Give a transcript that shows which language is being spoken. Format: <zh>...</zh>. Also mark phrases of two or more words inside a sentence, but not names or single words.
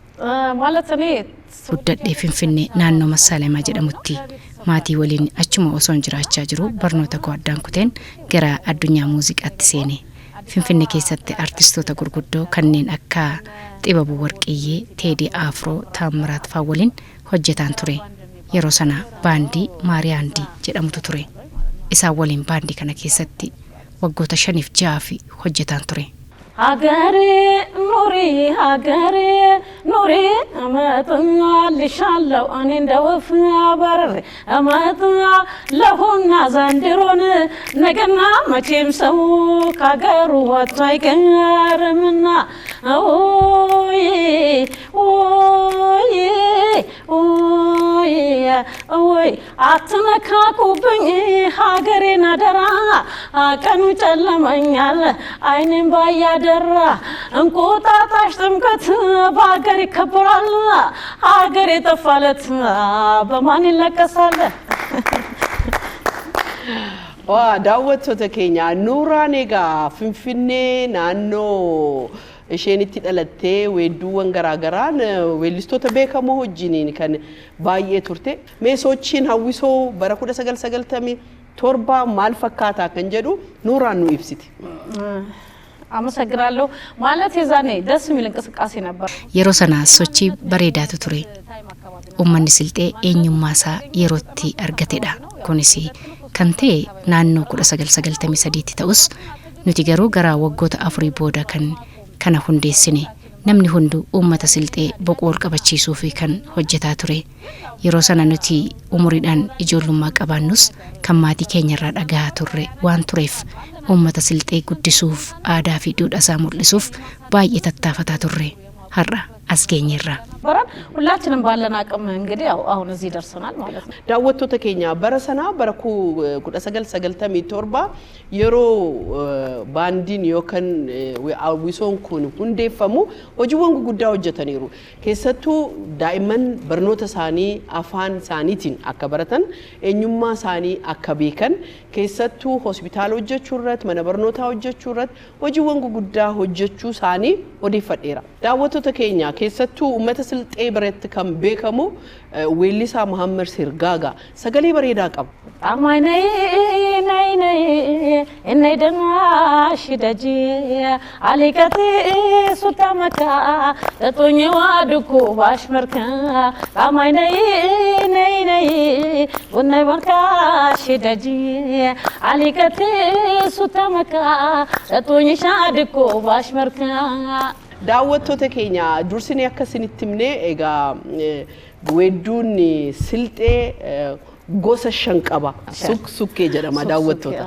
<am>ማለት እኔ</am> <om>guddadhee Finfinnee naannoo Massaalemaa jedhamutti maatii waliin achuma osoo jiraachaa jiru barnoota koo addaan kuteen gara addunyaa muuziqaatti seene Finfinnee keessatti artistoota gurguddoo kanneen akka Xibabuu Warqiyyee Teedii Afroo Taamiraat faa waliin hojjetaan ture yeroo sana baandii Maariyaandii jedhamutu ture isaa waliin baandii kana keessatti waggoota 5-6 hojjetaan ture</om> <am>ሀገሬ ኑሪ እመጣልሻለሁ እኔ እንደ ወፍ በርሬ እመጣለሁና ዘንድሮን ነገና መቼም ሰው ከሀገሩ ወጥቶ አይቀርምና ኦይ አትነካኩብኝ ሀገሬን አደራ ቀኑ ጨለመኛል አይኔን ባያደራ እንቁጣጣሽ ጥምቀት በሀገር ይከበራል ሀገር የጠፋለት በማን ይለቀሳል</am> <om>daawwattoota keenya nuuraaniga finfinnee naannoo ishenitti dhalattee weedduuwwan garaagaraan weellistoota beekamoo wajjiniin kan baay'ee turte meesoochiin hawwisoo bara 1997 maal fakkaataa kan jedhu nuuraan nu ibsiti.</om> <am>አመሰግናለሁ ማለት የዛኔ ደስ የሚል እንቅስቃሴ ነበር</am> <om>yeroo sana sochii bareedaatu ture ummanni silxee eenyummaasaa yerootti argatedha kunis kan ta'e naannoo 1993 ta'us nuti garuu gara waggoota 4 booda kana hundeessine namni hundu ummata silxee boqool qabachiisuu fi kan hojjetaa ture yeroo sana nuti umuriidhaan ijoollummaa qabaannus kan maatii keenyarraa dhagaa turre waan tureef ummata silxee guddisuuf aadaa fi duudhaa mul'isuuf baay'ee tattaafataa turre har'a as geenyerra</om> <am>በራን ሁላችንም ባለን አቅም እንግዲህ አሁን እዚህ ደርሰናል ማለት ነው</am> <om>daawwattoota keenya bara sana bara 1997 yeroo baandiin yookaan hawwisoon kun hundeeffamu hojiiwwan guddaa hojjetaniiru keessattuu daa'imman barnoota isaanii afaan isaaniitiin akka baratan eenyummaa isaanii akka beekan keessattuu hospitaala hojjechuu irratti mana barnootaa hojjechuu irratti hojiiwwan guddaa hojjechuu isaanii odeeffadheera daawwattoota keenya keessattuu ummata silxee biratti kan beekamu weellisaa Muhammad Sirgaaga sagalee bareedaa qaba</om> <stv>amay nay innay damash daji alikati sutamaka tatonye waduku bashmarka amay nay unnay barka shidaji alikati sutamaka tatonye shaduku bashmarka</stv> <om>daawwattoota keenya dursine akkasinitti himne egaa weedduun silxee gosa shan qaba sukkee jedhama daawwattoota</om>